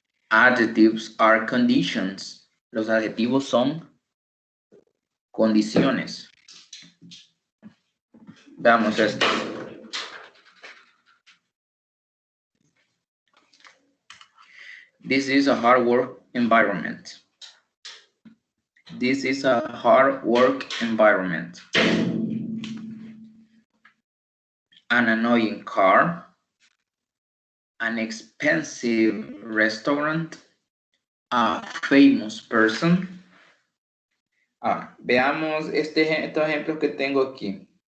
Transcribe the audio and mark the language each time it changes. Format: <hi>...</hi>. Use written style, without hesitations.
<en>Adjectives are conditions.</en> <es>Los adjetivos son condiciones. Veamos esto.</es> <en>This is a hard work environment. This is a hard work environment. An annoying car. An expensive restaurant. A famous person.</en> <es>Veamos estos ejemplos que tengo aquí.</es>